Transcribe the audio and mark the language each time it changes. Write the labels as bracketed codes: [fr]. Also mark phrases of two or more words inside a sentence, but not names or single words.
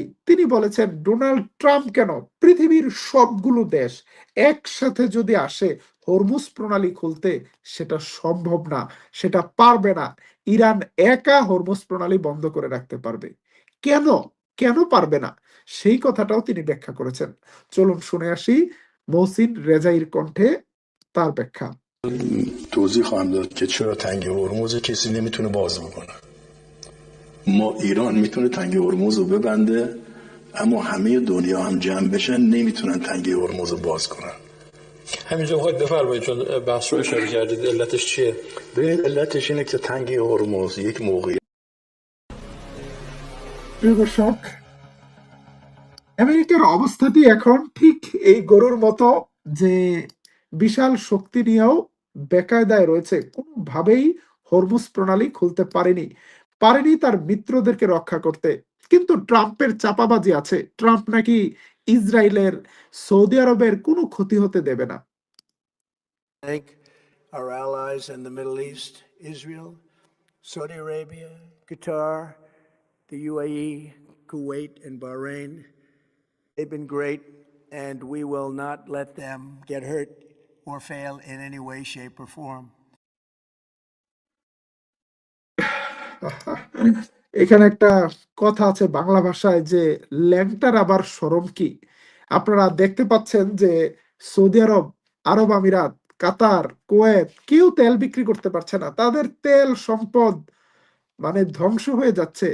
[bn] তিনি বলেছেন ডোনাল্ড ট্রাম্প কেন, পৃথিবীর সবগুলো দেশ একসাথে যদি আসে হরমুজ প্রণালী খুলতে, সেটা সম্ভব না, সেটা পারবে না। ইরান একা হরমুজ প্রণালী বন্ধ করে রাখতে পারবে। কেন কেন পারবে না, সেই কথাটাও তিনি ব্যাখ্যা করেছেন। চলুন শুনে আসি মহসিন রেজাইর কণ্ঠে তার ব্যাখ্যা। [fa] توضیح خواهم داد که چرا تنگ هرمز کسی نمیتونه باز بکنه. ما ایران میتونه تنگ هرمز رو ببنده، اما همه دنیا هم جمع بشن نمیتونن تنگ هرمز رو باز کنن. همینجا میخواید بفرمایید چون بحث رو اشاره کردید، علتش چیه؟ ببینید علتش اینه که تنگ هرمز یک موقعیت [bn] প্রিয় দর্শক, আমেরিকার অবস্থাটি এখন ঠিক এই গরুর মতো যে বিশাল শক্তি নিয়েও বেকায়দায় রয়েছে, কোনোভাবেই হরমুজ প্রণালী খুলতে পারেনি তার মিত্রদেরকে রক্ষা করতে। কিন্তু ট্রাম্পের চাপাবাজি আছে, ট্রাম্প নাকি ইসরায়েলের, সৌদি আরবের কোনো ক্ষতি হতে দেবে না। [en] Thank our allies in the Middle East, Israel, Saudi Arabia, Qatar, the UAE, Kuwait, and Bahrain. They've been great, and we will not let them get hurt or fail in any way, shape, or form. [bn] এখানে একটা কথা আছে বাংলা ভাষায় যে ল্যাংটার আবার শরম কি। আপনারা দেখতে পাচ্ছেন যে সৌদি আরব, আরব আমিরাত, কাতার, কুয়েত কেউ তেল বিক্রি করতে পারছে না, তাদের তেল সম্পদ মানে ধ্বংস হয়ে যাচ্ছে।